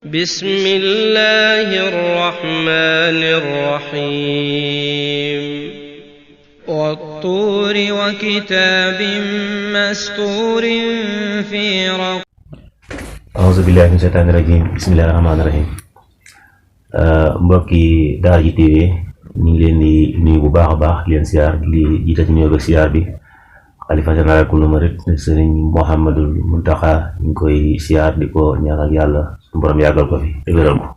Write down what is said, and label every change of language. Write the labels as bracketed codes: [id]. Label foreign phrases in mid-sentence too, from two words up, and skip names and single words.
[ar] بسم الله الرحمن الرحيم والطور وكتاب مسطور في رق أعوذ بالله من الشيطان الرجيم بسم الله الرحمن الرحيم [wo] mbokki Daara J TV ñu ngi leen di nuyu bu baax a baax leen siyaar di jiite ci nuyoo ak siyaar bi xalifa général kullu murid sëriñ Mouhamadul Muntaxa ñu ngi koy siyaar di ko ñaanal yàlla suñu borom yàggal ko fi te wéral ko.